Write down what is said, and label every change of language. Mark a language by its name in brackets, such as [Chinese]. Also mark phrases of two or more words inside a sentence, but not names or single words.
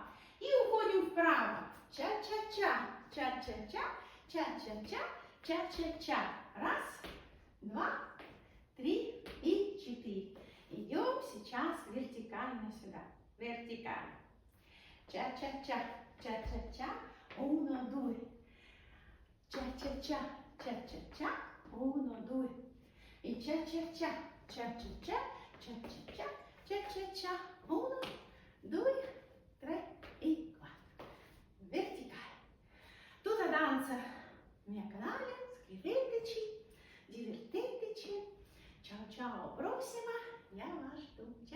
[Russian] И уходим вправо. Ча-ча-ча, ча-ча-ча, ча-ча-ча, ча-ча-ча. Раз, два, три и четыре. Идем сейчас вертикально сюда. Вертикально. Ча-ча-ча, ча-ча-ча, [Italian] uno, due. [Russian] Ча-ча-ча, ча-ча-ча, [Italian] uno, due. [Russian] И ча-ча-ча, ча-ча-ча, ча-ча-ча, ча-ча-ча, [Italian] uno, due, tre e quattro. Verticale. Tutta danza mio canale, iscriveteci, diverteteci. Ciao ciao, prossima, [Russian] я вас жду.